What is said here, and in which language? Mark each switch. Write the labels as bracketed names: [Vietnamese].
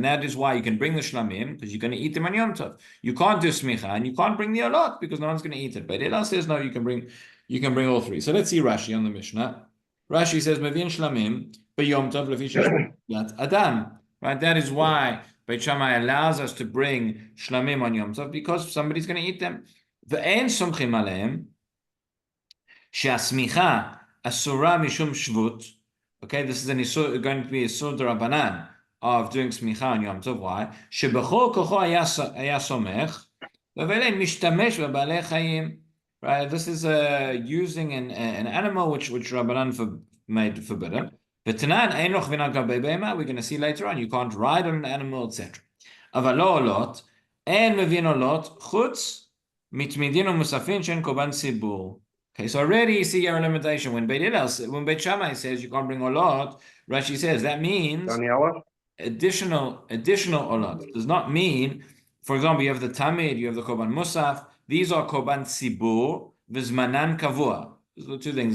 [English] And that is why you can bring the shlamim, because you're going to eat them on Yom Tov. You can't do smicha, and you can't bring the olot, because no one's going to eat it. But Hillel says, no, you can bring all three. So let's see Rashi on the Mishnah. Rashi says, [Hebrew] Mevin shlamim, b'Yom Tov lefi sheshvat adam. [English] Right? That is why Beit Shammai allows us to bring shlamim on Yom Tov, because somebody's going to eat them. [Hebrew] ואין סומכים עליהם שהסמיכה אסורה משום שבות. [English] Okay, this is going to be a sort of Rabbanan of doing smicha on Yom Tov. Why? [Hebrew] שבכל כוחו היה סומך ואלה משתמש בבעלי חיים. [English] Right, this is using an animal which Rabbanan made forbidden. [Hebrew] ותנן אין לו כבינה גבי בהמה. [English] We're going to see later on, you can't ride on an animal, etc. [Hebrew] אבל לא עולות, אין מבין עולות חוץ מתמידין ומוספין שאין קורבן ציבור. [English] Okay, so already you see your limitation. When Beit Shammai says you can't bring olot, Rashi says that means additional olot. Does not mean, for example, you have the tamid, you have the korban musaf. These are [Hebrew] korban tzibur v'zmanan kavua. [English] Those are two things.